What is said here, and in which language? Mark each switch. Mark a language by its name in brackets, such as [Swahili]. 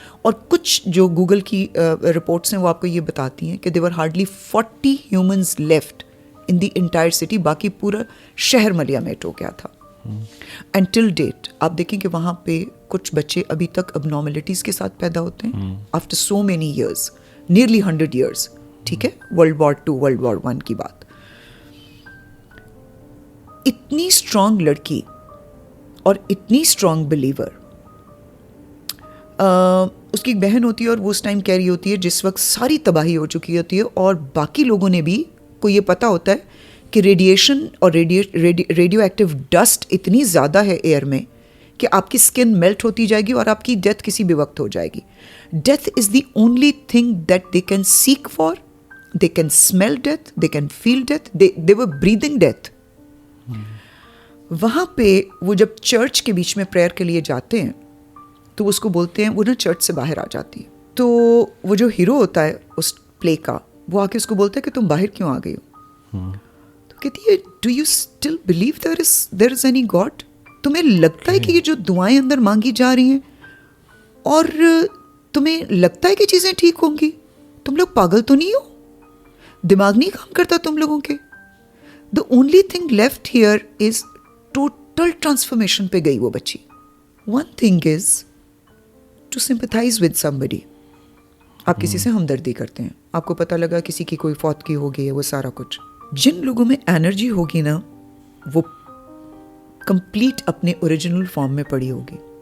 [Urdu] اور کچھ جو گوگل کی رپورٹس ہیں وہ آپ کو یہ بتاتی ہیں کہ [English] There were hardly 40 humans left in the entire city. [Urdu] باقی پورا شہر ملیامیٹ ہو گیا تھا. [English] and till date [Urdu] آپ دیکھیں کہ وہاں پہ کچھ بچے ابھی تک اب نارملٹیز کے ساتھ پیدا ہوتے ہیں [English] After so many years, nearly 100 years. [Urdu] ٹھیک ہے, World War II, World War I کی بات. اتنی اسٹرانگ لڑکی اور اتنی اسٹرانگ بلیور. اس کی ایک بہن ہوتی ہے اور وہ اس ٹائم کہہ رہی ہوتی ہے جس وقت ساری تباہی ہو چکی ہوتی ہے اور باقی لوگوں نے بھی کو یہ پتہ ہوتا ہے کہ ریڈیشن اور ریڈیو ایکٹیو ڈسٹ اتنی زیادہ ہے ایئر میں کہ آپ کی اسکن میلٹ ہوتی جائے گی اور آپ کی ڈیتھ کسی بھی وقت ہو جائے گی. [English] Death is the only thing that they can seek for. They can smell death, they can feel death, they were breathing death. [Urdu] وہاں پہ وہ جب چرچ کے بیچ میں پریئر کے لیے جاتے ہیں تو اس کو بولتے ہیں, وہ نا چرچ سے باہر آ جاتی ہے, تو وہ جو ہیرو ہوتا ہے اس پلے کا وہ آ کے اس کو بولتا ہے کہ تم باہر کیوں آ گئی ہو. تو کہتی ہے [English] Do you still believe there is any God. [Urdu] تمہیں لگتا ہے کہ یہ جو دعائیں اندر مانگی جا رہی ہیں اور تمہیں لگتا ہے کہ چیزیں ٹھیک ہوں گی, تم لوگ پاگل تو نہیں ہو, دماغ نہیں کام کرتا تم لوگوں کے. [English] the only thing left here is total transformation [Urdu] پہ گئی وہ بچی. [English] One thing is to sympathise with somebody. [Urdu] آپ کسی سے ہمدردی کرتے ہیں, آپ کو پتہ لگا کسی کی کوئی فوتگی ہو گئی ہے, وہ سارا کچھ. جن لوگوں میں انرجی ہوگی نا وہ کمپلیٹ اپنے اوریجنل فارم میں پڑی ہوگی.